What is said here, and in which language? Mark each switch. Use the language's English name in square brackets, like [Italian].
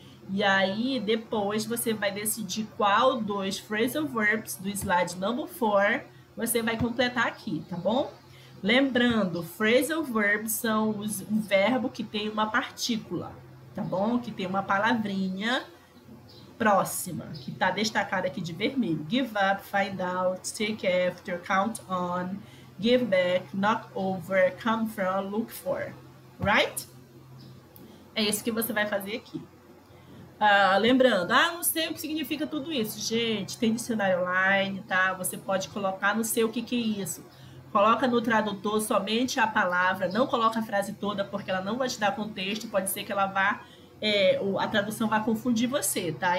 [Portuguese] E aí, depois, você vai decidir qual dos phrasal verbs do slide number 4 você vai completar aqui, tá bom? Lembrando, phrasal verbs são o verbo que tem uma partícula, tá bom? Que tem uma palavrinha próxima, que está destacada aqui de vermelho. [English] Give up, find out, take after, count on, give back, knock over, come from, look for. Right? [Portuguese] É isso que você vai fazer aqui. Lembrando, não sei o que significa tudo isso. Gente, tem dicionário online, tá? Você pode colocar no seu o que é isso. Coloca no tradutor somente a palavra, não coloca a frase toda, porque ela não vai te dar contexto, pode ser que ela vá, a tradução vai confundir você, tá?